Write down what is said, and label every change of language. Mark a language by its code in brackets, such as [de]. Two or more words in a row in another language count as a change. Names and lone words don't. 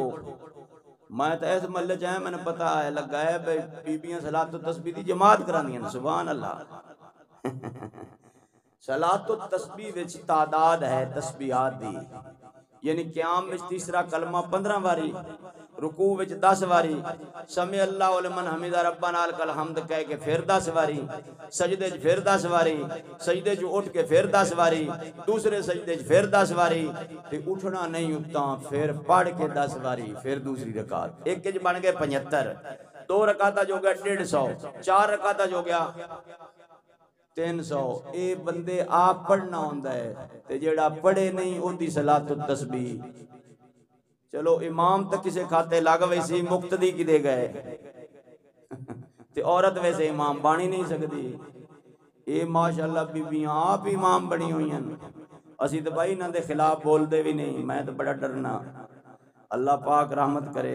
[pa] میں تو اس محلے چ میں نے پتا ہے لگا ہے بھئی بیبیاں صلاۃ و تسبیح دی جماعت کراندیاں، سبحان اللہ۔ صلاۃ و تسبیح وچ تعداد ہے تسبیحات دی، یعنی قیام وچ تیسرا کلمہ 15 واری، رکوع وچ 10 واری، [ar] سمع اللہ لمن حمدہ ربنا لک الحمد [pa] کہہ کے پھر 10 واری، سجدے چ پھر 10 واری، سجدے چ اٹھ کے پھر 10 واری، دوسرے سجدے چ پھر 10 واری، تے اٹھنا نہیں اتاں پھر پڑھ کے 10 واری، پھر دوسری رکعت، ایک وچ بن گئے 75، 2 رکعتاں جو گیا 150، 4 رکعتاں جو گیا 300۔ اے بندے آپ پڑھنا ہوندا ہے تے جیڑا پڑھے نہیں اون دی صلاۃ و تسبیح، چلو امام تک کسے کھاتے لگ ویسی مقتدی کی دے گئے تے عورت ویسے امام بانی نہیں سکتی۔ اے ماشاءاللہ بیبیاں آپ امام بنی ہوئی ہیں، اسی تو بھائی انہاں دے خلاف بول دے بھی نہیں، میں تو بڑا ڈرنا، اللہ پاک رحمت کرے۔